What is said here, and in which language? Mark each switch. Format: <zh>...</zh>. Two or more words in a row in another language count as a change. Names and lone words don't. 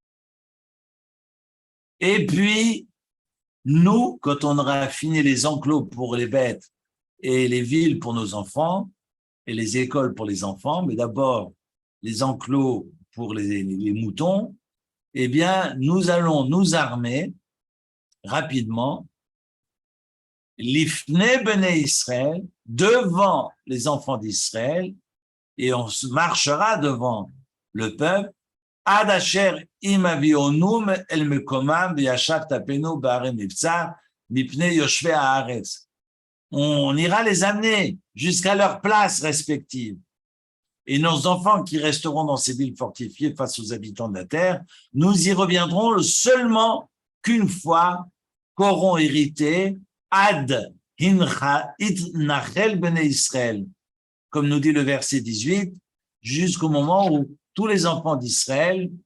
<fr>Et puis, nous, quand on aura fini les enclos pour les bêtes et les villes pour nos enfants, et les écoles pour les enfants, mais d'abord les enclos pour les moutons, eh bien, nous allons nous armer rapidement,</fr> <he>לפני בני ישראל,</he> <fr>devant les enfants d'Israël, et on marchera devant le peuple,</fr> <he>עד אשר אם הביאנום אל מקומם וישב טפנו בערי המבצר מפני יושבי הארץ. On ira les amener jusqu'à leurs places respectives. Et nos enfants qui resteront dans ces villes fortifiées face aux habitants de la terre, nous y reviendrons seulement qu'une fois qu'auront hérité עד התנחל בני ישראל, comme nous dit le verset 18, jusqu'au moment où tous les enfants d'Israël</he>